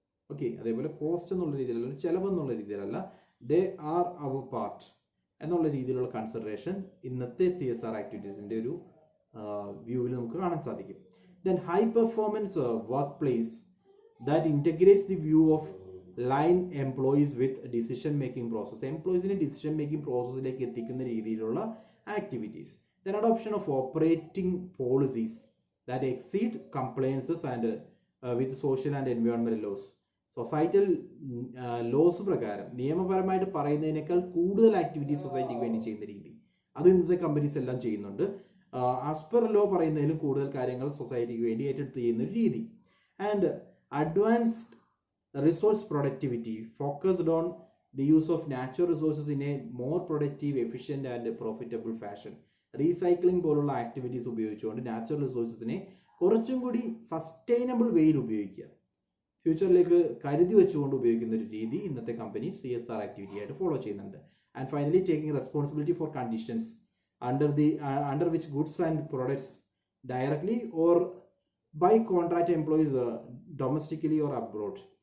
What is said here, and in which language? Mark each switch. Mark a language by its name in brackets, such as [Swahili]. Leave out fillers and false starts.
[Malayalam] Okay, അതേപോലെ cost എന്നുള്ള രീതിയിലല്ല, ഒരു ചെലവ് എന്നുള്ള രീതിയിലല്ല, [English] they are our part [Malayalam] എന്നുള്ള രീതിയിലുള്ള കൺസിഡറേഷൻ ഇന്നത്തെ CSR ആക്ടിവിറ്റീസിന്റെ ഒരു വ്യൂവിൽ നമുക്ക് കാണാൻ സാധിക്കും. [English] Then high performance work place that integrates the view of line employees with decision making process. [Malayalam] എംപ്ലോയീസിനെ decision making പ്രോസസ്സിലേക്ക് എത്തിക്കുന്ന രീതിയിലുള്ള activities. [English] Then adoption of operating policies that exceed compliances and with social and environmental laws. [Malayalam] Societal loss പ്രകാരം നിയമപരമായിട്ട് പറയുന്നതിനേക്കാൾ കൂടുതൽ activities സൊസൈറ്റിക്ക് വേണ്ടി ചെയ്യുന്ന രീതി, അത് ഇന്നത്തെ കമ്പനീസ് എല്ലാം ചെയ്യുന്നുണ്ട്. [English] as per law [Malayalam] പറയുന്നതിലും കൂടുതൽ കാര്യങ്ങൾ സൊസൈറ്റിക്ക് വേണ്ടി ഏറ്റെടുത്ത് ചെയ്യുന്ന ഒരു രീതി. [English] And advanced resource productivity focused on the use of natural resources in a more productive, efficient and profitable fashion. [Malayalam] Recycling പോലുള്ള ആക്ടിവിറ്റീസ് ഉപയോഗിച്ചുകൊണ്ട് നാച്ചുറൽ റിസോഴ്സസിനെ കുറച്ചും കൂടി സസ്റ്റൈനബിൾ വേയിൽ ഉപയോഗിക്കുക, ഫ്യൂച്ചറിലേക്ക് കരുതി വെച്ചുകൊണ്ട് ഉപയോഗിക്കുന്ന ഒരു രീതി ഇന്നത്തെ കമ്പനീസ് CSR ആക്ടിവിറ്റി ആയിട്ട് ഫോളോ ചെയ്യുന്നുണ്ട്. [English] And finally taking responsibility for conditions under which goods and products directly or by contract employees domestically or abroad.